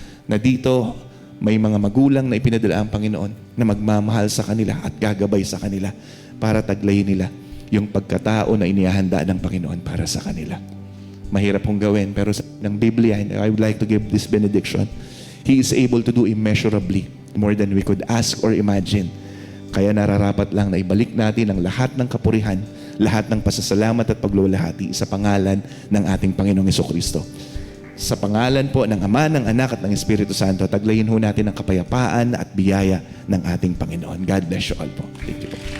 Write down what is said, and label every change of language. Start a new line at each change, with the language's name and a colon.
Filipino: na dito may mga magulang na ipinadala ang Panginoon na magmamahal sa kanila at gagabay sa kanila para taglayin nila yung pagkatao na inihahanda ng Panginoon para sa kanila. Mahirap hong gawin, pero sa ng Biblia,
English: and I would like to give this benediction, He is able to do immeasurably more than we could ask or imagine.
Filipino: Kaya nararapat lang na ibalik natin ang lahat ng kapurihan, lahat ng pasasalamat at paglulahati sa pangalan ng ating Panginoong Jesucristo. Sa pangalan po ng Ama, ng Anak at ng Espiritu Santo, taglayin ho natin ang kapayapaan at biyaya ng ating Panginoon.
English: God bless you all po. Thank you po.